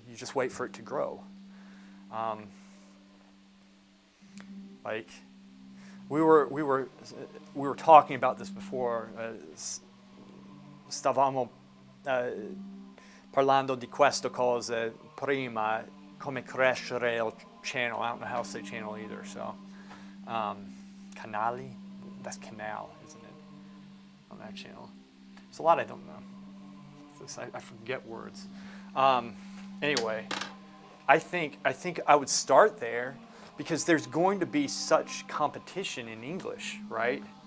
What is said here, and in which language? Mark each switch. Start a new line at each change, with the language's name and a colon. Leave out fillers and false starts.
English: You just wait for it to grow. Like we were talking about this before.
Italian: Stavamo parlando di queste cose prima, come crescere il channel.
English: I don't know how to say channel either. So, canali, that's canal, isn't it? On that channel, there's a lot I don't know. I forget words. Anyway, I think I would start there because there's going to be such competition in English, right?